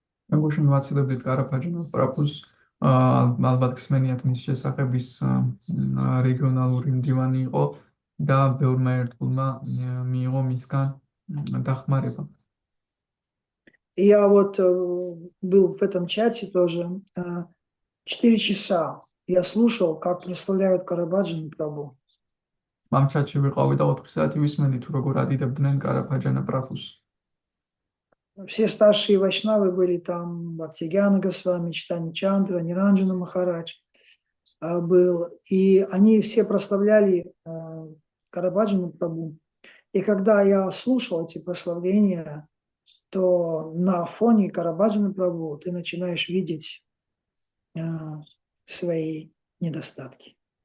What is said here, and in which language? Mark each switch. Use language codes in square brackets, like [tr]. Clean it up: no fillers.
[ka] მეგოშინ ვაცილებდით კარაფაჯანოს პრაფუს, ალბათ გსმენიათ მის შესახების რეგიონალური მდივანი იყო და ბევრმა ერთგულმა მიიღო მისგან დახმარება. [ru] Я вот был в этом чате тоже 4 часа. Я слушал, как представляют Карабаджану Прабху. [ka] ამ ჩატში ვიყავი და 4 საათი ვისმენდი თუ როგორ ადიდებდნენ карападжана პრაფუს. [ru] Все старшие вайшнавы были там, Бхактигьяна Госвами, Чайтанья Чандра, Ниранджана Махарадж был. И они все прославляли Карабаджану Прабху. И когда я слушал эти прославления, то на фоне Карабаджану Прабху ты начинаешь видеть свои недостатки.